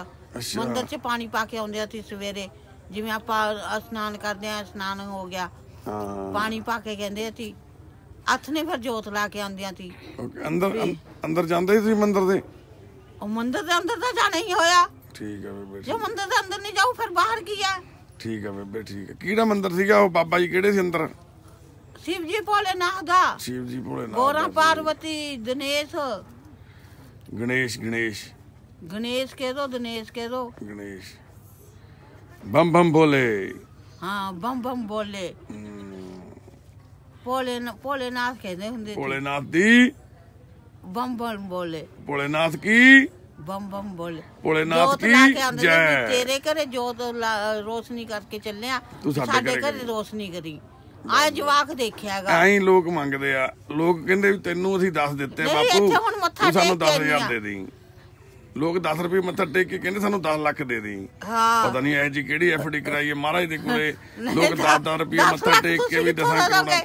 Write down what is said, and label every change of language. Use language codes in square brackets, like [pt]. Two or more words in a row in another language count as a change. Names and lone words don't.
[pa] ਮੰਦਿਰ 'ਚ ਪਾਣੀ ਪਾ ਕੇ ਆਉਂਦੇ ਸੀ ਸਵੇਰੇ, ਜਿਵੇਂ ਆਪਾਂ ਇਸ਼ਨਾਨ ਕਰਦੇ ਆ, ਇਸ਼ਨਾਨ ਹੋ ਗਿਆ, ਪਾਣੀ ਪਾ ਕੇ ਕਹਿੰਦੇ ਸੀ, ਹੱਥ ਨੇ ਫਿਰ ਜੋਤ ਲਾ ਕੇ ਆਉਂਦੀਆਂ ਸੀ। ਅੰਦਰ ਜਾਂਦੇ ਸੀ ਮੰਦਿਰ ਦੇ? ਉਹ ਮੰਦਿਰ ਦੇ ਅੰਦਰ ਤਾਂ ਜਾਣਾ ਹੀ ਹੋਇਆ। ਠੀਕ ਹੈ ਬੇਬੇ। ਜੇ ਮੰਦਿਰ ਦੇ ਅੰਦਰ ਨਹੀਂ ਜਾਊ ਫਿਰ ਬਾਹਰ ਕੀ ਹੈ? ਠੀਕ ਹੈ ਬੇਬੇ ਠੀਕ ਹੈ। ਕਿਹੜਾ ਮੰਦਿਰ ਸੀਗਾ ਉਹ? ਬਾਬਾ ਜੀ ਕਿਹੜੇ ਸੀ ਅੰਦਰ? ਸ਼ਿਵ ਜੀ ਭੋਲੇਨਾਥ ਦਾ। शिव जी भोलेनाथ। गौरा पार्वती दिनेश गणेश गणेश [hi] गणेश कह दो, दिनेश कह दो। गणेश बम बम बोले। हाँ बम बम बोले। भोलेनाथ कहते होंगे। [pa] ਭੋਲੇਨਾਥ ਦੀ ਬਮ ਬਮ ਬੋਲੇ। [hi] भोलेनाथ की बम बम बोले। भोलेनाथ की जय। [pa] ਤੇਰੇ ਘਰੇ ਜੋਤ ਰੋਸ਼ਨੀ ਕਰਕੇ ਚਲੇ ਆ, ਸਾਡੇ ਘਰੇ ਰੋਸ਼ਨੀ ਕਰੀ। ਆਏ ਜਵਾਕ ਦੇਖਿਆਗਾ। ਐਂ ਲੋਕ ਮੰਗਦੇ ਆ, ਲੋਕ ਕਹਿੰਦੇ ਵੀ ਤੈਨੂੰ ਅਸੀਂ 10 ਦਿੱਤੇ ਬਾਪੂ, ਤੂੰ ਸਾਨੂੰ 10,000 ਦੇ ਦੇਈਂ। ਲੋਕ 10 ਰੁਪਏ ਮੱਥਾ ਟੇਕ ਕੇ ਕਹਿੰਦੇ ਸਾਨੂੰ 10 ਲੱਖ ਦੇ ਦੇਈਂ। ਪਤਾ ਨਹੀਂ ਇਹ ਜੀ ਕਿਹੜੀ ਐਫਡੀ ਕਰਾਈ ਹੈ ਮਹਾਰਾਜ ਦੇ ਕੋਲੇ। ਲੋਕ 10 ਰੁਪਏ ਮੱਥਾ ਟੇਕ ਕੇ ਵੀ 10 ਕਰੋੜ।